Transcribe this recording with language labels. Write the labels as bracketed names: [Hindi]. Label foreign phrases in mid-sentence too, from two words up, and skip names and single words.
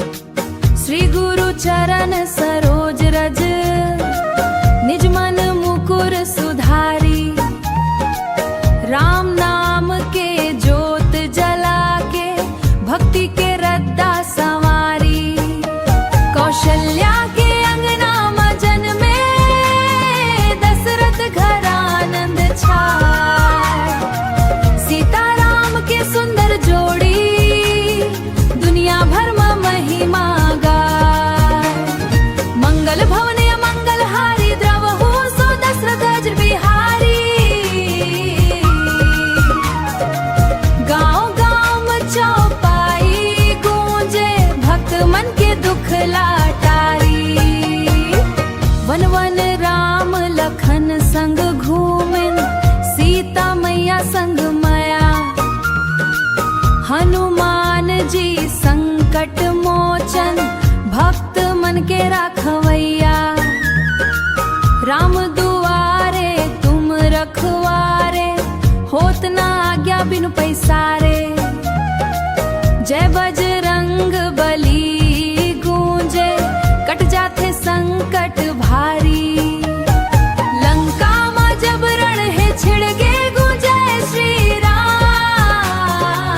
[Awadhi] श्री गुरु चरण सरोज रज, निज मन मुकुर सुधारी। [Chhattisgarhi] राम नाम के ज्योत जला के, भक्ति के रद्दा संवारी। कौशल्या के अंगना मजन में, दशरथ घर आनंद छाए। सीता राम के सुंदर जोड़ी, दुनिया भर में महिमा गाय। [Awadhi] मंगल भवन मंगल हारी, द्रवहु सो दशरथ अज बिहारी। [Chhattisgarhi] गांव गांव में चौपाई गूंजे, भक्त मन के दुख लाटारी। वन वन राम लखन संग घूमिन, सीता मैया संग माया। हनुमान जी संकट मोचन, भक्त मन के राखवैया। [Awadhi] राम दुआरे तुम रखवारे, होत ना आज्ञा बिनु पैसारे। [Chhattisgarhi] जय बजरंग बली गूंजे, कट जाते संकट भारी। लंका में जब रण है छिड़गे, गूंजे श्री राम।